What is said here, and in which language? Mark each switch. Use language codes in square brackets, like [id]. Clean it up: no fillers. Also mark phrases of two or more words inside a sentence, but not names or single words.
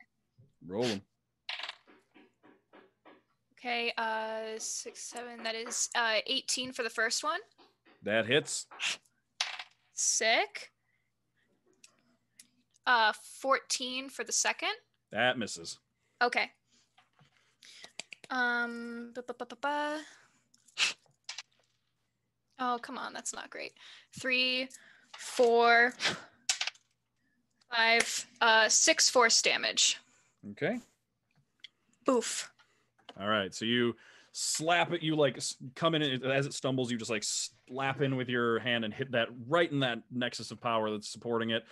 [en] roll them. Okay, 6, 7. That is 18 for the first one. That hits. Sick. 14 for the second. That misses. Okay. Ba, ba, ba, ba, ba. Oh, come on, that's not great. 3, 4, 5, 6 force damage. Okay. Boof. All right. So you slap it. You like come in and as it stumbles. You just like slap in with your hand and hit that right in that nexus of power that's supporting it.